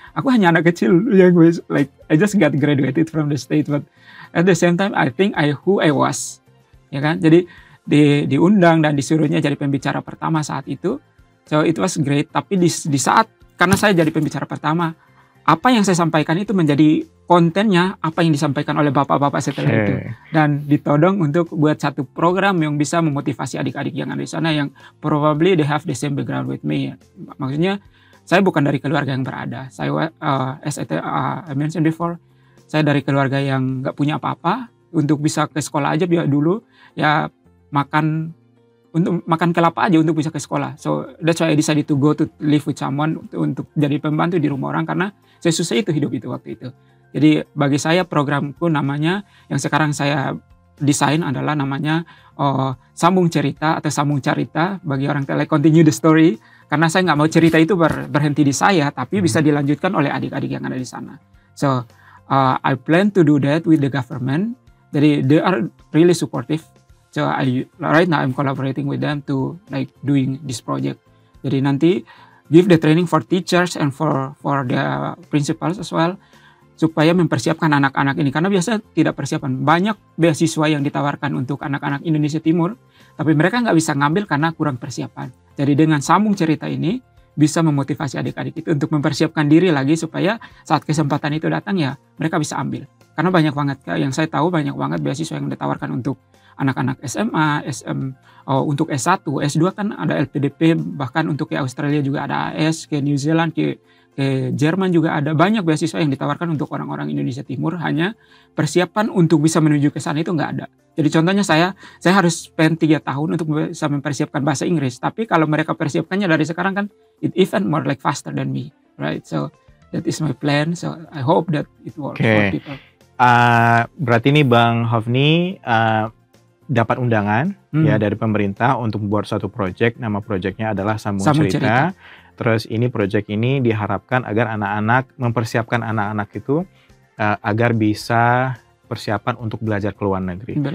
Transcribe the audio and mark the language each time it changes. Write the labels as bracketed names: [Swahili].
[Indonesian] Aku hanya anak kecil yang [English] like I just got graduated from the state, but at the same time I think who I was, [Indonesian] ya kan? Jadi diundang dan disuruhnya jadi pembicara pertama saat itu. [English] So it was great. [Indonesian] Tapi di saat karena saya jadi pembicara pertama, apa yang saya sampaikan itu menjadi kontennya apa yang disampaikan oleh bapak-bapak setelah itu, dan ditodong untuk buat satu program yang bisa memotivasi adik-adik yang ada di sana yang [English] probably they have the same background with me. [Indonesian] Maksudnya saya bukan dari keluarga yang berada. Saya [English] as I mentioned before, [Indonesian] saya dari keluarga yang nggak punya apa-apa. Untuk bisa ke sekolah aja dulu ya makan kelapa aja untuk bisa ke sekolah. [English] So that's why I decided to go to live with someone [Indonesian] untuk jadi pembantu di rumah orang, karena saya susah itu hidup itu waktu itu. Jadi bagi saya programku namanya yang sekarang saya desain adalah namanya sambung cerita atau sambung carita bagi orang Tele, [English] continue the story, [Indonesian] karena saya nggak mau cerita itu berhenti di saya, tapi bisa dilanjutkan oleh adik-adik yang ada di sana. [English] So I plan to do that with the government. Jadi they are really supportive. So right now I'm collaborating with them to like doing this project. [Indonesian] Jadi nanti [English] give the training for teachers and for the principals as well, [Indonesian] supaya mempersiapkan anak-anak ini, karena biasa tidak persiapan. Banyak beasiswa yang ditawarkan untuk anak-anak Indonesia Timur, tapi mereka nggak bisa ngambil karena kurang persiapan. Jadi dengan sambung cerita ini bisa memotivasi adik-adik itu untuk mempersiapkan diri lagi supaya saat kesempatan itu datang ya mereka bisa ambil. Karena banyak banget yang saya tahu, banyak banget beasiswa yang ditawarkan untuk anak-anak SMA, untuk S1, S2 kan ada LPDP, bahkan untuk ke Australia juga ada AS, ke New Zealand, ke Jerman juga ada. Banyak beasiswa yang ditawarkan untuk orang-orang Indonesia Timur, hanya persiapan untuk bisa menuju ke sana itu nggak ada. Jadi contohnya saya harus spend 3 tahun untuk bisa mempersiapkan bahasa Inggris, tapi kalau mereka persiapkannya dari sekarang kan [English] it even more like faster than me, right? So that is my plan, so I hope that it works for people. [Indonesian] Berarti nih Bang Hafni dapat undangan ya dari pemerintah untuk membuat satu project, nama projectnya adalah Sambung Cerita. Terus ini project ini diharapkan agar anak-anak, mempersiapkan anak-anak itu agar bisa persiapan untuk belajar ke luar negeri.